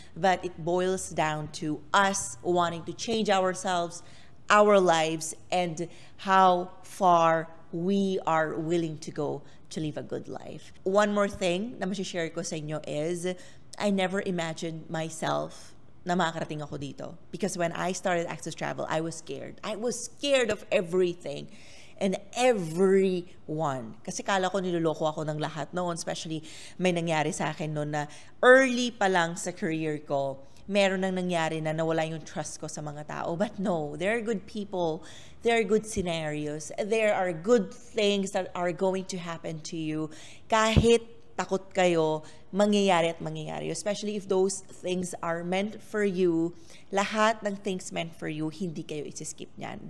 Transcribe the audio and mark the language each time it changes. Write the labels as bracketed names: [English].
[English] But it boils down to us wanting to change ourselves, our lives, and how far we are willing to go to live a good life. One more thing [Filipino] na masishare ko sa inyo [English] is, I never imagined myself [Filipino] na makakarating ako dito. [English] Because when I started Access Travel, I was scared. I was scared of everything and everyone. [Filipino] Kasi kala ko niloloko ako ng lahat noon, especially may nangyari sa akin noon na early pa lang sa career ko, meron nang nangyari na nawala yung trust ko sa mga tao. [English] But no, there are good people, there are good scenarios, there are good things that are going to happen to you. [Filipino] Kahit takot kayo, mangyayari at mangyayari. [English] Especially if those things are meant for you, [Filipino] lahat ng [English] things meant for you, [Filipino] hindi kayo isi-skip niyan.